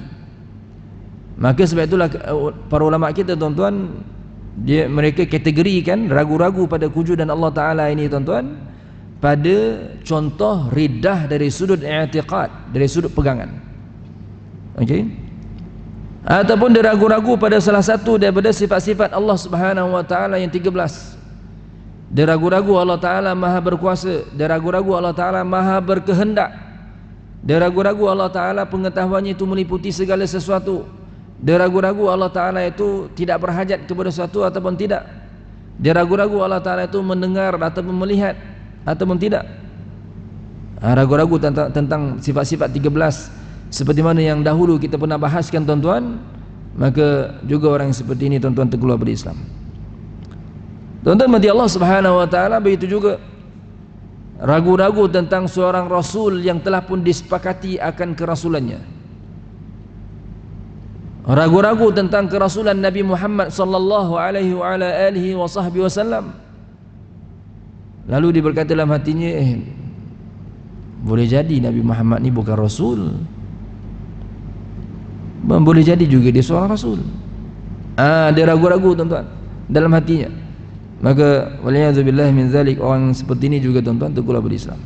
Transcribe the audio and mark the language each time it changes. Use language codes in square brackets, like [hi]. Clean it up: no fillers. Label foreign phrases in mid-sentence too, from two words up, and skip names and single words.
[ms] Maka sebab itulah para ulama kita tuan-tuan, mereka kategorikan ragu-ragu pada kewujudan Allah Ta'ala ini tuan-tuan pada contoh riddah dari sudut i'tiqad, dari sudut pegangan. Okey, ataupun dia ragu-ragu pada salah satu daripada sifat-sifat Allah [ar] سبحانه وتعالى [ms] yang 13. Dia ragu-ragu Allah Taala Maha berkuasa, dia ragu-ragu Allah Taala Maha berkehendak, dia ragu-ragu Allah Taala pengetahuannya itu meliputi segala sesuatu, dia ragu-ragu Allah Taala itu tidak berhajat kepada sesuatu ataupun tidak, dia ragu-ragu Allah Taala itu mendengar ataupun melihat ataupun tidak. Ragu-ragu tentang sifat-sifat 13 seperti mana yang dahulu kita pernah bahaskan tuan-tuan, maka juga orang yang seperti ini tuan-tuan terkeluar dari Islam. Tuan-tuan mati Allah [ar] سبحانه وتعالى, [ms] begitu juga ragu-ragu tentang seorang rasul yang telah pun disepakati akan kerasulannya. Ragu-ragu tentang kerasulan Nabi Muhammad [ar] صلى الله عليه وعلى آله وصحبه وسلم. [ms] Lalu dia berkata dalam hatinya, boleh jadi Nabi Muhammad ni bukan rasul, boleh jadi juga dia seorang rasul. Dia ragu-ragu tuan-tuan dalam hatinya. Maka [ar] والعياذ بالله من ذلك, [ms] orang seperti ini juga tuan-tuan terkeluar dari Islam.